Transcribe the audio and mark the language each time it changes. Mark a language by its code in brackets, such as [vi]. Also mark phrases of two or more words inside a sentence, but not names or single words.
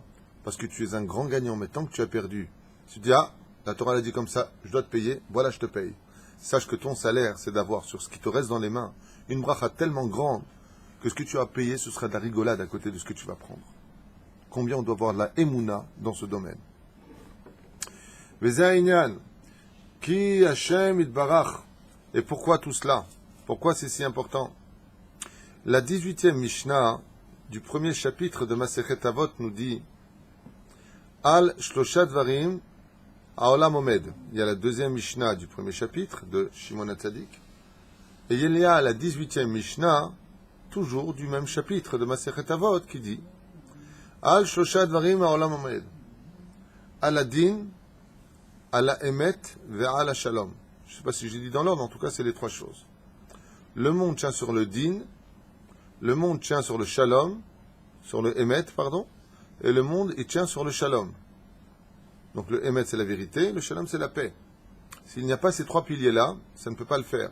[fr] Parce que tu es un grand gagnant, mais tant que tu as perdu, tu dis, ah, la Torah l'a dit comme ça, je dois te payer, voilà, je te paye. Sache que ton salaire, c'est d'avoir sur ce qui te reste dans les mains une bracha tellement grande que ce que tu as payé, ce sera de la rigolade à côté de ce que tu vas prendre. Combien on doit avoir de la émouna dans ce domaine. [he] כי השם יתברך. [fr] Et pourquoi tout cela? Pourquoi c'est si important? La 18e Mishnah du premier chapitre de Masechet Avot nous dit [he] על שלושה דברים העולם עומד. [fr] Il y a la deuxième Mishnah du premier chapitre de Shimon HaTzadik. Et il y a la 18e Mishnah, toujours du même chapitre de Masechet Avot, qui dit [he] על שלושה דברים העולם עומד. על הדין, על אמת ועל שלום. [fr] Je ne sais pas si j'ai dit dans l'ordre, en tout cas c'est les trois choses. Le monde tient sur le din, le monde tient sur le shalom, sur le emet, pardon, et le monde il tient sur le shalom. Donc le emet c'est la vérité, le shalom c'est la paix. S'il n'y a pas ces trois piliers-là, ça ne peut pas le faire.